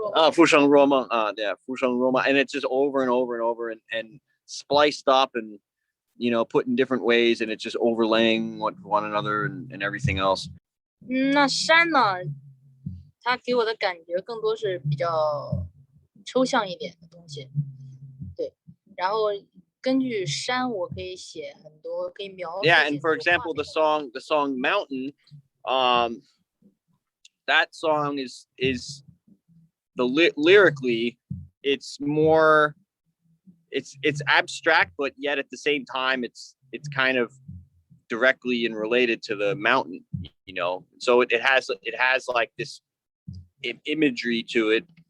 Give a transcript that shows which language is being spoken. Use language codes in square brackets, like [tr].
[zh] 浮生若梦, [en] yeah, 浮生若梦, and it's just over and over and over, and spliced up and put in different ways, and it's just overlaying one another and everything else. [zh] 那山呢，它给我的感觉更多是比较抽象一点的东西，对。然后根据山，我可以写很多，可以描述。 [en] Yeah, and for example, the song Mountain, that song is lyrically, it's more, it's abstract, but yet at the same time, it's kind of directly and related to the mountain, so it has like this imagery to it.